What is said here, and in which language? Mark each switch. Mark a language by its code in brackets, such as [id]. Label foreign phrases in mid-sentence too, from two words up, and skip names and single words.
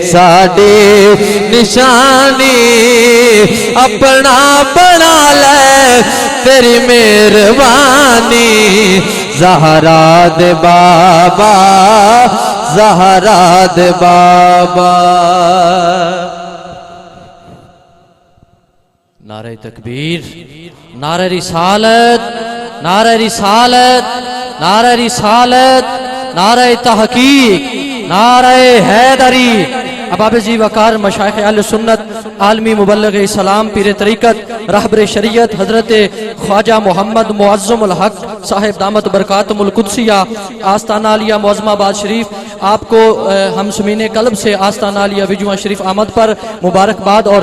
[pa] ساڈی نشانی اپنا بنا لے تیری مہربانی زہرا دے بابا زہرا دے بابا [ur] نعرہ تکبیر نعرہ رسالت نعرہ رسالت نعرہ رسالت نعرہ تحقیق نعرہ حیدری اباب جی وقار مشائخ اہل سنت عالمی مبلغ اسلام پیر طریقت رہبر شریعت حضرت خواجہ محمد معظم الحق صاحب دامت برکاتم القدسیہ آستانہ علیہ معظم آباد شریف آپ کو ہم سمین قلب سے آستانہ علیہ وجوہ شریف آمد پر مبارکباد اور